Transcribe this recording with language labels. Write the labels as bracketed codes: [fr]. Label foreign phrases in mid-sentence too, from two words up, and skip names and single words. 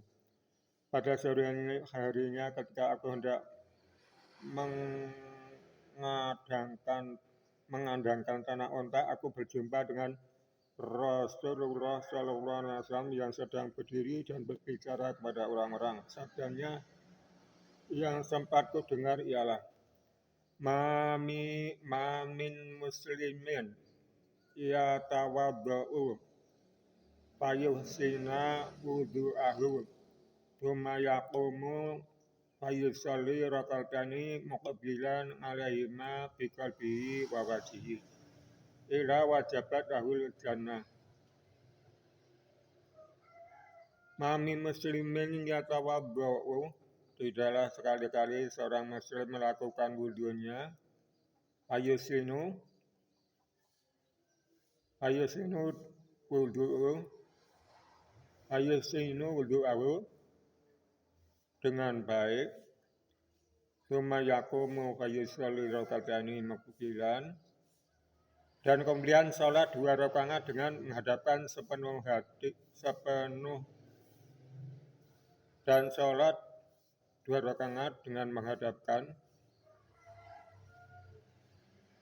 [id] Pada sore harinya ketika aku hendak mengandangkan ternak unta, aku berjumpa dengan Rasulullah [ar] صلى الله عليه وسلم [id] yang sedang berdiri dan berbicara kepada orang-orang. Sabdanya yang sempat ku dengar ialah, [ar] ما من مسلم يتوضأ فيحسن وضوءه ثم يقوم فيصلي ركعتين مقبلا عليهما بقلبه و وجهه إلا وجبت له الجنة. ما من مسلم يتوضأ, [id] tidaklah sekali-kali seorang muslim melakukan wudunya, fayusinu wudu'ahu dengan baik, [ar] ثم يقوم فيصلي ركعتين مقبلا, [id] dan kemudian sholat 2 rakaat dengan menghadapkan sepenuh hati, dan sholat 2 rakaat dengan menghadapkan